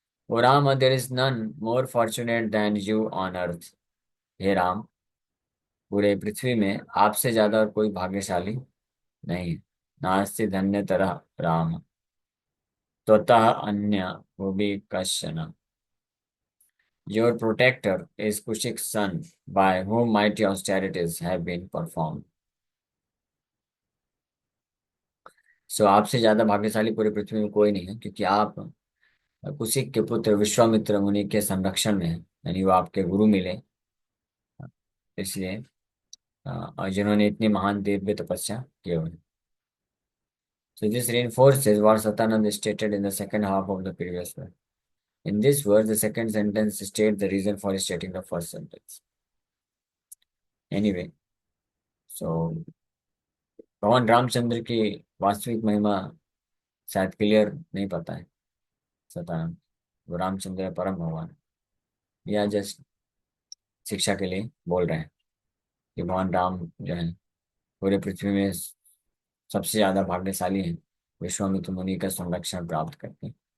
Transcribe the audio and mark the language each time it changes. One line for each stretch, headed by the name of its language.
English: O Rama, there is none more fortunate than you on earth.
Hindi: हे राम, पूरे पृथ्वी में आपसे ज्यादा और कोई भाग्यशाली नहीं है।
Sanskrit: नास्ति धन्य तरह राम त्वतः अन्य वो भी कश्चन।
English: Your protector is Kushik's son, by whom mighty austerities have been performed.
Hindi: सो आपसे ज्यादा भाग्यशाली पूरी पृथ्वी में कोई नहीं है, क्योंकि आप कुशिक के पुत्र विश्वामित्र मुनि के संरक्षण में हैं, यानी वो आपके गुरु मिले इसलिए, और जिन्होंने इतनी महान दिव्य तपस्या की हुई।
English: So this reinforces what Satanand stated in the second half of the previous verse. In this verse, the second sentence states the reason for stating the first sentence. Anyway, so
Hindi: भगवान रामचंद्र की वास्तविक महिमा शायद क्लियर नहीं पता है सतानंद। वो रामचंद्र है, परम भगवान। या जस्ट शिक्षा के लिए बोल रहे हैं कि भगवान राम जो है पूरे पृथ्वी में सबसे ज्यादा भाग्यशाली हैं, विश्वामित्र मुनि का संरक्षण प्राप्त करते हैं।